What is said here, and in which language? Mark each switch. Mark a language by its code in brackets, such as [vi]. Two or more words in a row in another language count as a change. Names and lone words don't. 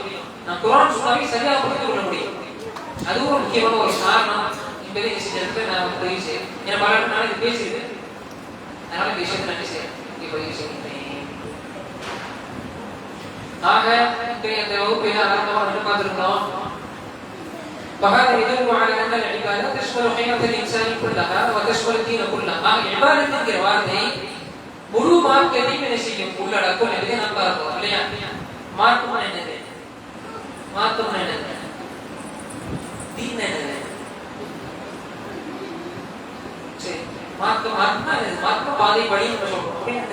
[ta] நான் குரான் சொன்னாவே சரியாக புரிந்து கொள்ள முடியும். அதுவும் ஒரு முக்கியமான ஒரு காரணம் என்பதை செஞ்சதுக்கு நான் பதிவு செய்யறேன். ஏன்னா பல நாளைக்கு பேசியிருக்கேன், அதனால இந்த விஷயத்தை நான் செய்யறேன் பதிவு செய்கிறேன். ஆக இந்த வகுப்பில் ஆரம்பமாக பார்த்திருக்கிறோம். [ar] فهذا يدل على ان العباده تشمل حياه الانسان كلها وتشمل الدين كلها. [ta] عبادة வார்த்தை முழு மார்க்கத்தையும் என்ன செய்யும், உள்ளடக்கும் என்பதை நாம் பார்க்கிறோம் இல்லையா? மார்க்கம் என்னது? மார்க்கம் என்னது? தீன் என்னது? சரி, மார்க்கம் மார்க்க பாதை வழி என்று சொல்றோம்.